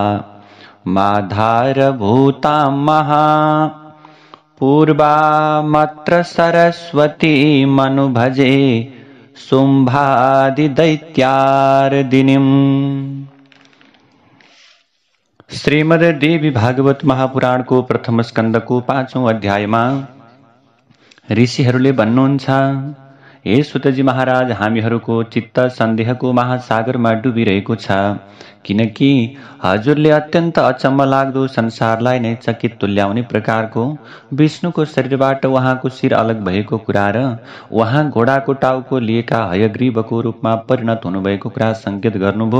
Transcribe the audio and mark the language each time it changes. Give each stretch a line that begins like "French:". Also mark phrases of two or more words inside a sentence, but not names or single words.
Sanskrit: माधारभूतां महा पूर्वामत्र सरस्वतीमनुभजे शुम्भादिदैत्यार्दिनीम्।
Nepali: श्रीमद् देवी भागवत महापुराणको प्रथम स्कन्धको 5औं अध्यायमा ऋषिहरूले भन्नुहुन्छ, हे सुतजी महाराज, हामीहरूको चित्त सन्देहको महासागरमा डुबिरहेको छ, किनकि हजुरले अत्यन्त अचम्म लाग्दो संसारलाई नै चकित तुल्याउने प्रकारको विष्णुको शरीरबाट उहाँको शिर अलग भएको कुरा र उहाँ घोडाको टाउको लिएका हयग्रीवको रूपमा परिणत हुनुभएको कुरा सङ्केत गर्नुभयो।